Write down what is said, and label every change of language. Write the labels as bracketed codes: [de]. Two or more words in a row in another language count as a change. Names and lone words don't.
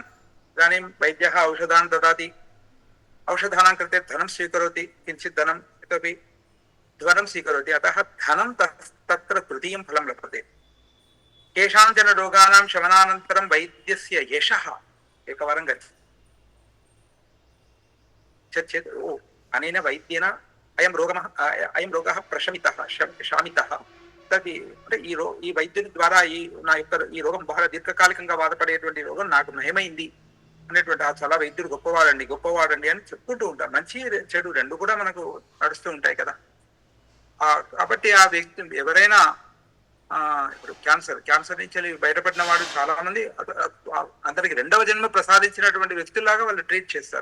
[sa] इदानीं वैद्यः औषधान् ददाति, औषधानां कृते धनं स्वीकरोति, किञ्चित् धनम् इतोपि धनं स्वीकरोति, अतः धनं तत्र तृतीयं फलं लभते। केषाञ्चन रोगाणां शमनानन्तरं वैद्यस्य यशः एकवारं गच्छति चेत् ओ अनेन वैद्येन अयं रोगः प्रशमितः शामितः [te] తది అంటే ఈ వైద్యుని ద్వారా ఈ రోగం బహుళ దీర్ఘకాలికంగా బాధపడేటువంటి రోగం నాకు నయమైంది అనేటువంటి చాలా వైద్యుడు గొప్పవాడండి అని చెప్పుకుంటూ ఉంటారు. మంచి చెడు రెండు కూడా మనకు నడుస్తూ ఉంటాయి కదా. కాబట్టి ఆ వ్యక్తి ఎవరైనా ఇప్పుడు క్యాన్సర్ నుంచి బయటపడిన వాడు చాలా మంది అందరికి రెండవ జన్మ ప్రసాదించినటువంటి వ్యక్తుల్లాగా వాళ్ళు ట్రీట్ చేస్తారు.